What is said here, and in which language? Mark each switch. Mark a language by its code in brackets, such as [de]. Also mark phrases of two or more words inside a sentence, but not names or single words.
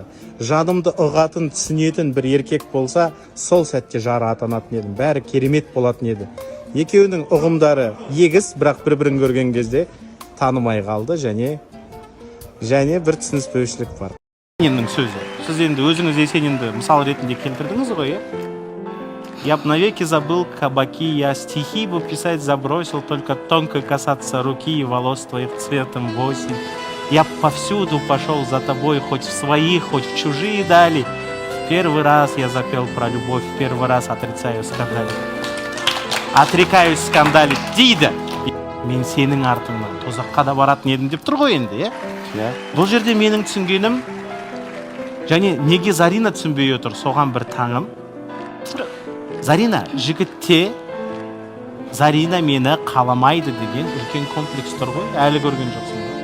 [kk] Жанымды ұғатын, түсінетін бір еркек болса, сол сәтте жары атанатын едім. Бәрі керемет болатын еді. Екеуінің ұғымдары егіз, бірақ бір-бірін көрген кезде танымай қалды және бір түсініспеушілік бар. Есениннің сөзі. Сіз енді өзіңіз Есенинді мысал ретінде келтірдіңіз ғой, иә? [ru] Я б навеки забыл кабаки, я стихи бы писать забросил, только тонко касаться руки и волос твоих цветом в осень. Я б повсюду пошел за тобой, хоть в свои, хоть в чужие дали. В первый раз я запел про любовь, в первый раз отрицаю скандалить. Отрекаюсь скандалить дейді. [kk] Мен сенің артыңнан тозаққа да баратын едім деп тұр ғой енді, иә? Бұл жерде менің түсінгенім, және неге Зарина түсінбей отыр, соған бір таңым. Зарина, жігітте Зарина мені қаламайды деген үлкен комплекс тұр ғой, әлі көрген жоқсың ба?